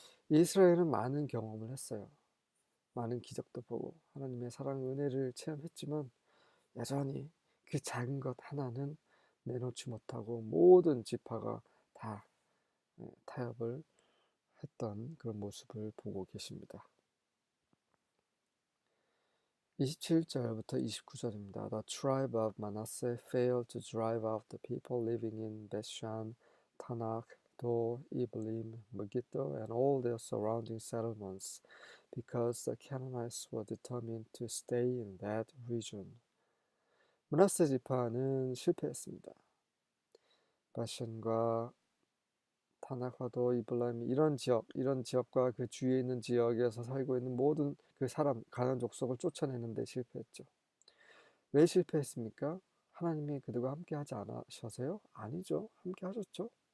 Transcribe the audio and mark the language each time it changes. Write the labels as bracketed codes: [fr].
[ko] 이스라엘은 많은 경험을 했어요. 많은 기적도 보고 하나님의 사랑 은혜를 체험했지만 여전히 그 작은 것 하나는 내놓지 못하고 모든 지파가 다 타협을 했던 그런 모습을 보고 계십니다. 27절부터 29절입니다. [en] The tribe of Manasseh failed to drive out the people living in Bethshan, Tanakh, Dor, Iblim, Megiddo, and all their surrounding settlements, because the Canaanites were determined to stay in that region. [ko] 므낫세 지파는 실패했습니다. 바산과 타나카도, 이블라임 이런 지역과 그 주위에 있는 지역에서 살고 있는 모든 그 사람, 가나안 족속을 쫓아내는데 실패했죠. 왜 실패했습니까? 하나님이 그들과 함께 하지 않으셔서요? 아니죠. 함께 하셨죠.